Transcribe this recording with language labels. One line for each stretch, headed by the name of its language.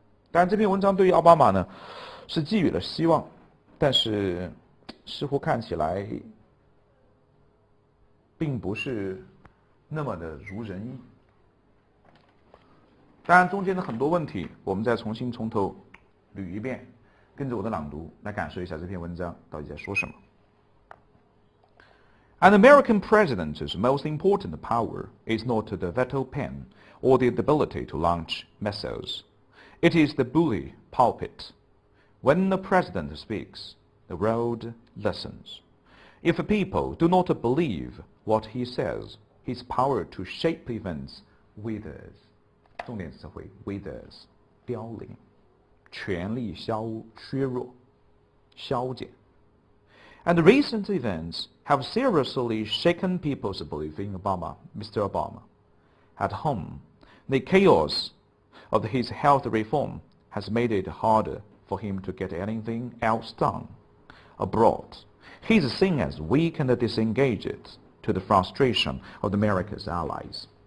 Chinese: 当然，这篇文章对于奥巴马呢是寄予了希望，但是似乎看起来并不是那么的如人意。当然，中间的很多问题，我们再重头捋一遍，跟着我的朗读来感受一下这篇文章到底在说什么。
English: An American president's most important power is not the veto pen or the ability to launch missiles. It is the bully pulpit. When the president speaks, the world listens. If people do not believe what he says, his power to shape events withers.
Chinese: 重点词汇 withers， 凋零，权力削弱，消减。
English: And recent events have seriously shaken people's belief in Mr. Obama. At home, the chaos of his health reform has made it harder for him to get anything else done. Abroad, he is seen as weak and disengaged, to the frustration of America's allies.